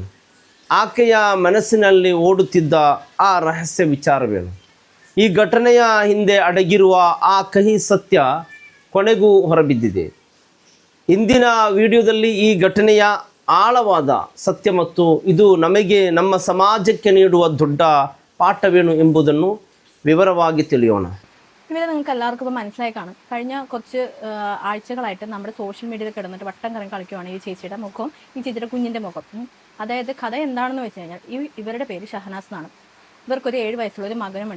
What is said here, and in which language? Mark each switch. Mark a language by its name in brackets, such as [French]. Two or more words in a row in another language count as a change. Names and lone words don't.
[Kannada] ಆಕೆಯ ಮನಸ್ಸಿನಲ್ಲಿ ಓಡುತ್ತಿದ್ದ ಆ ರಹಸ್ಯ ವಿಚಾರವೇನು? ಈ ಘಟನೆಯ ಹಿಂದೆ ಅಡಗಿರುವ ಆ ಕಹಿ ಸತ್ಯ ಕೊನೆಗೂ ಹೊರಬಿದ್ದಿದೆ. ಇಂದಿನ ವಿಡಿಯೋದಲ್ಲಿ ಈ ಘಟನೆಯ ಆಳವಾದ ಸತ್ಯ ಮತ್ತು ಇದು ನಮಗೆ ನಮ್ಮ ಸಮಾಜಕ್ಕೆ ನೀಡುವ ದೊಡ್ಡ പാഠവേണു ಎಂಬುದನ್ನು വിവരವಾಗಿ ತಿಳಿಯೋಣ. [Malayalam] ഇവരെ നിങ്ങൾക്ക് എല്ലാവർക്കും ഇപ്പോൾ മനസ്സിലായി കാണും. കഴിഞ്ഞ കുറച്ച് ആഴ്ചകളായിട്ട് നമ്മുടെ [English] social media [Malayalam] കിടന്നിട്ട് വട്ടം കറങ്ങി കളിക്കുവാണ് ഈ ചേച്ചിയുടെ മുഖവും ഈ ചേച്ചിയുടെ കുഞ്ഞിൻ്റെ മുഖം. അതായത് കഥ എന്താണെന്ന് വെച്ച് കഴിഞ്ഞാൽ ഇവരുടെ പേര് ഷഹനാസ് എന്നാണ്. ഇവർക്കൊരു 7 വയസ്സുള്ള ഒരു മകനുമുണ്ട്.